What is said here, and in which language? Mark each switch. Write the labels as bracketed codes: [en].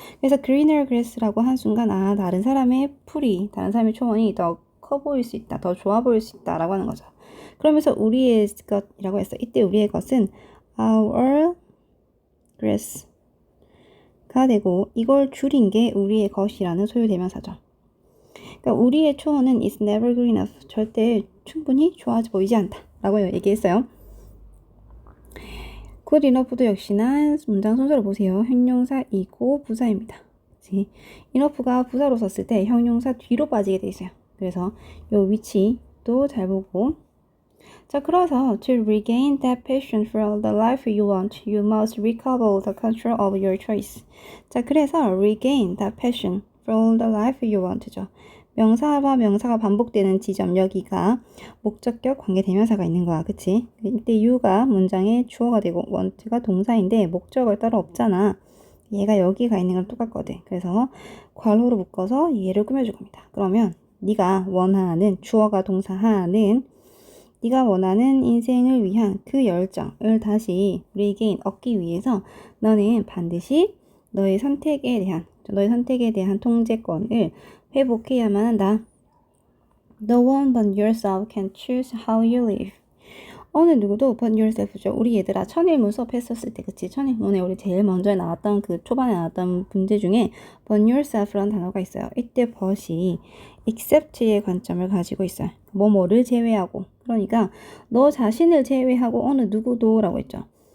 [ko] 그래서 greener grass라고 한 순간 다른 사람의 풀이, 다른 사람의 초원이 더 커 보일 수 있다. 더 좋아 보일 수 있다. 라고 하는 거죠. 그러면서 우리의 것이라고 했어. 이때 우리의 것은 our grass가 되고 이걸 줄인 게 우리의 것이라는 소유대명사죠. 그러니까 우리의 초원은 [en] is never good enough. [ko] 절대 충분히 좋아 보이지 않다. 라고 얘기했어요. good enough도 역시나 문장 순서를 보세요. 형용사이고 부사입니다. 그치? enough가 부사로 썼을 때 형용사 뒤로 빠지게 돼 있어요. [en] 그래서 요 위치도 잘 보고 [ko] 자, 그래서 [en] to regain that passion for the life you want, you must recover the control of your choice. [ko] 자, 그래서 [en] regain that passion for the life you want죠. [ko] 명사와 명사가 반복되는 지점 여기가 목적격 관계대명사가 있는 거야. 그치? 이때 you가 문장의 주어가 되고 want가 동사인데 목적을 따로 없잖아. 얘가 여기가 있는 건 똑같거든. 그래서 괄호로 묶어서 얘를 꾸며줄 겁니다. 그러면 네가 원하는 주어가 동사하는 네가 원하는 인생을 위한 그 열정을 다시 regain 얻기 위해서 너는 반드시 너의 선택에 대한 통제권을 회복해야만 한다. [en] No one but yourself can choose how you live. [ko] 어느 누구도 [en] but yourself [ko] 죠. 우리 얘들아 천일문 수업했었을 때 그치? 천일문에 우리 제일 먼저 나왔던 그 초반에 나왔던 문제 중에 but yourself라는 단어가 있어요. 이때 but이 except의 관점을 가지고 있어요. 뭐뭐를 제외하고 그러니까 너 자신을 제외하고 어느 누구도 라고 했죠.